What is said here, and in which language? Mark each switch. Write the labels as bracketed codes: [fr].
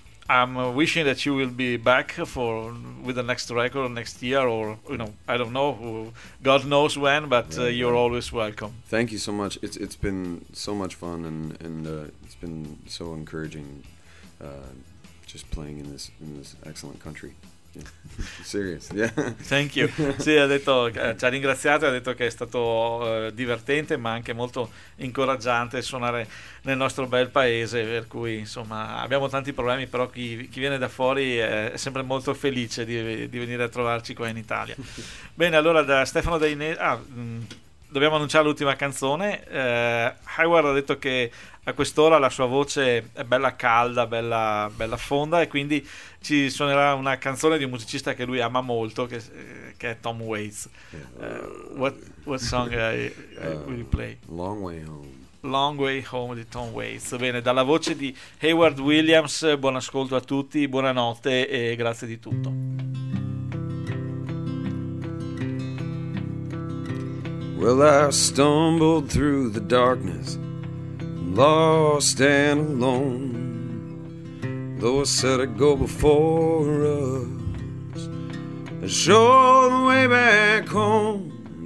[en] I'm wishing that you will be back for with the next record next year, or you know, I don't know, God knows when. But you're always welcome. Thank you so much. It's been so much fun, and it's been so encouraging, just playing in this excellent country. Yeah. Serious. Yeah. Thank you. [it] Sì, ha detto, ci ha ringraziato, ha detto che è stato divertente, ma anche molto incoraggiante suonare nel nostro bel paese, per cui insomma abbiamo tanti problemi, però chi viene da fuori è sempre molto felice di venire a trovarci qua in Italia. Bene, allora da Stefano Dainese, dobbiamo annunciare l'ultima canzone. Hayward ha detto che a quest'ora la sua voce è bella calda, bella, bella fonda, e quindi ci suonerà una canzone di un musicista che lui ama molto, che è Tom Waits. [en] What song will you play? Long Way Home. [it] Long Way Home di Tom Waits. Bene, dalla voce di Hayward Williams, buon ascolto a tutti, buonanotte e grazie di tutto. [en] Well, I stumbled through the darkness, lost and alone. Though I said I'd go before us, I'd show the way back home.